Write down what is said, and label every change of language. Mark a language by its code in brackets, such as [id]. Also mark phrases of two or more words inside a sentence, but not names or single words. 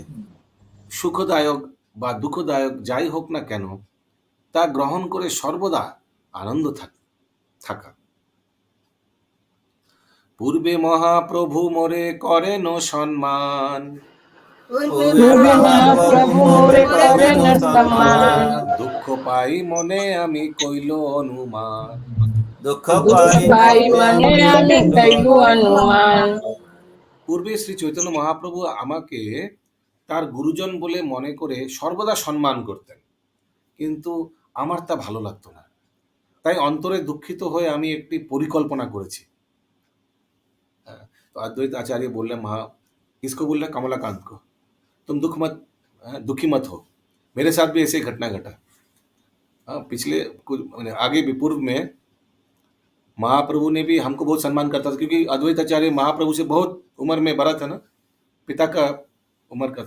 [bn] সুখদায়ক বা দুঃখদায়ক যাই হোক না কেন, তা গ্রহণ করে সর্বদা আনন্দ থাকা। পূর্বে মহাপ্রভু মোরে করেন সম্মান, পূর্বে মহাপ্রভু মোরে করে ন সম্মান দুঃখ পাই মনে আমি কইল অনুমান। দুঃখ দুখ পাই মনে আমি কৈলু অনুমান পূর্বে শ্রী চৈতন্য মহাপ্রভু আমাকে তার গুরুজন বলে মনে করে সর্বদা সম্মান করতেন, কিন্তু আমার তা ভালো লাগতো না। তাই অন্তরে দুঃখিত হয়ে আমি একটি পরিকল্পনা করেছি। [hi] तो अद्वैत आचार्य बोल रहे महा किसको बोल रहे कमलाकांत को, तुम दुखी मत हो, मेरे साथ भी ऐसे ही घटना घटा। हाँ, पिछले कुछ आगे भी पूर्व में महाप्रभु ने भी हमको बहुत सम्मान करता था, क्योंकि अद्वैत आचार्य महाप्रभु से बहुत उम्र में बड़ा था ना, पिता का उम्र का था।